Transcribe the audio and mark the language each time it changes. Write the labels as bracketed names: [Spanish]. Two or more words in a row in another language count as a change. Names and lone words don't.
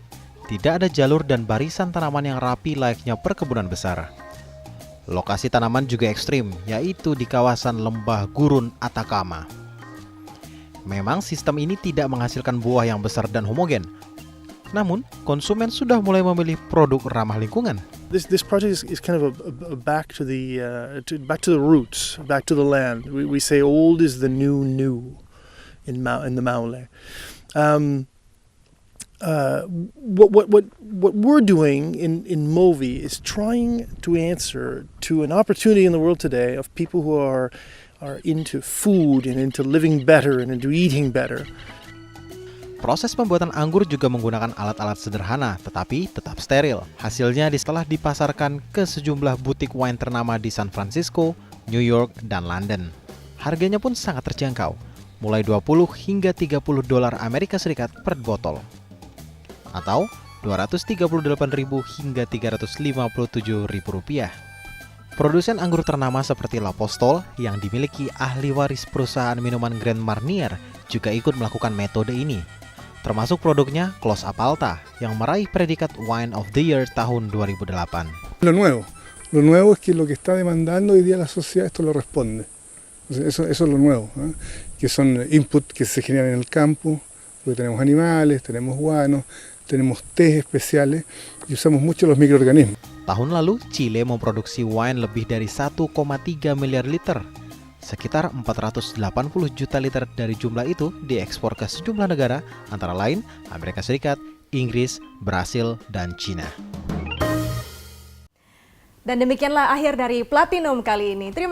[Indonesian] Tidak ada jalur dan barisan tanaman yang rapi layaknya perkebunan besar. Lokasi tanaman juga ekstrim, yaitu di kawasan lembah gurun Atacama. Memang sistem ini tidak menghasilkan buah yang besar dan homogen. Namun, konsumen sudah mulai memilih produk ramah lingkungan. [English] This project is kind of a back to the roots, back to the land. We say old is the new in the Maule. What we're doing in Movi is trying to answer to an opportunity in the world today of people who are into food and into living better and into eating better. [Indonesian] Proses pembuatan anggur juga menggunakan alat-alat sederhana tetapi tetap steril. Hasilnya setelah dipasarkan ke sejumlah butik wine ternama di San Francisco, New York, dan London. Harganya pun sangat terjangkau, mulai 20 hingga 30 dolar Amerika Serikat per botol. Atau 238.000 hingga 357.000 rupiah. Produsen anggur ternama seperti L'Apostol yang dimiliki ahli waris perusahaan minuman Grand Marnier juga ikut melakukan metode ini. Termasuk produknya Clos Apalta yang meraih predikat [English] Wine of the Year [Indonesian] tahun 2008. [Spanish] Lo nuevo es que lo que está demandando hoy día la sociedad esto lo responde. Eso es lo nuevo, ¿eh? Que son inputs que se generan en el campo, porque tenemos animales, tenemos guanos, tenemos tés especiales y usamos mucho los microorganismos. [Indonesian] Tahun lalu, Chile memproduksi wine lebih dari 1,3 miliar liter. Sekitar 480 juta liter dari jumlah itu diekspor ke sejumlah negara, antara lain Amerika Serikat, Inggris, Brasil, dan Cina. Dan demikianlah akhir dari Platinum kali ini.